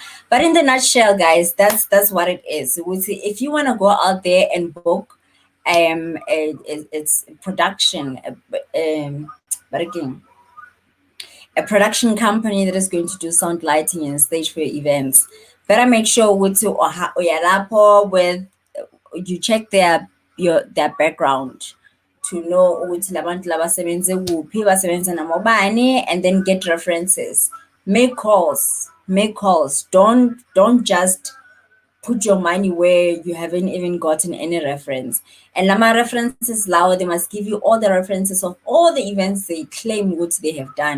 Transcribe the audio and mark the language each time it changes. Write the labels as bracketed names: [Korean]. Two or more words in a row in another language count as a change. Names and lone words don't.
[English] But in the nutshell, guys, that's what it is. If you wanna go out there and book, it's production, but again, a production company that is going to do sound lighting and stage for your events. Better make sure with with you check their background to know [North Ndebele] ukuthi labantu laba sebenze kuphi basebenza namobani, [English] and then get references. Make calls. Don't just put your money where you haven't even gotten any reference. And Lama references law, they must give you all the references of all the events they claim what they have done.